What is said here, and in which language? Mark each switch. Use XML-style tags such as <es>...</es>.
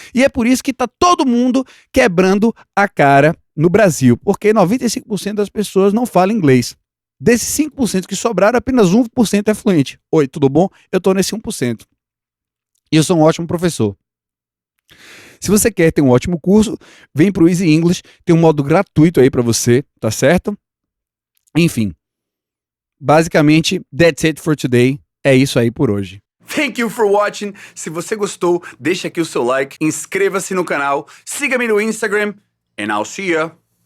<pt>E é por isso que tá todo mundo quebrando a cara no Brasil, porque 95% das pessoas não falam inglês. Desses 5% que sobraram, apenas 1% é fluente. Oi, tudo bom? Eu tô nesse 1%. E eu sou um ótimo professor. Se você quer ter um ótimo curso, vem pro Easy English, tem um modo gratuito aí para você, tá certo? Enfim, basicamente,</pt> <en>that's it for today.</en> <pt>É isso aí por hoje.</pt> <en>Thank you for watching.</en> <pt>Se você gostou, deixa aqui o seu like, inscreva-se no canal, siga-me no Instagram,</pt> <en>and I'll see ya.</en>